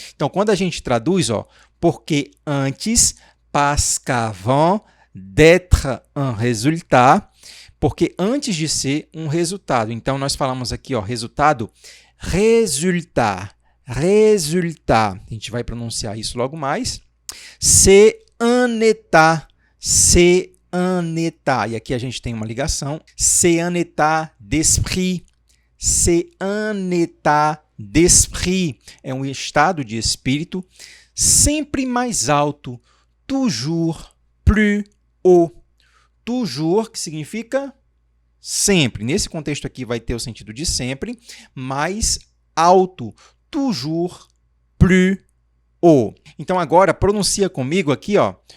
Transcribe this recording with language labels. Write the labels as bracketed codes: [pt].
[pt] Então, quando a gente traduz, ó, porque antes, [fr] parce qu'avant d'être un résultat, [pt] porque antes de ser um resultado. Então, nós falamos aqui, ó, resultado, résultat, résultat. A gente vai pronunciar isso logo mais. [fr] C'est un état, c'est un état. [pt] E aqui a gente tem uma ligação. [fr] C'est un état d'esprit, c'est un état d'esprit. [pt] É um estado de espírito sempre mais alto, [fr] toujours plus haut. [pt] Toujours, que significa sempre. Nesse contexto aqui vai ter o sentido de sempre, mais alto. [fr] Toujours plus haut. [pt] Então, agora, pronuncia comigo aqui, ó.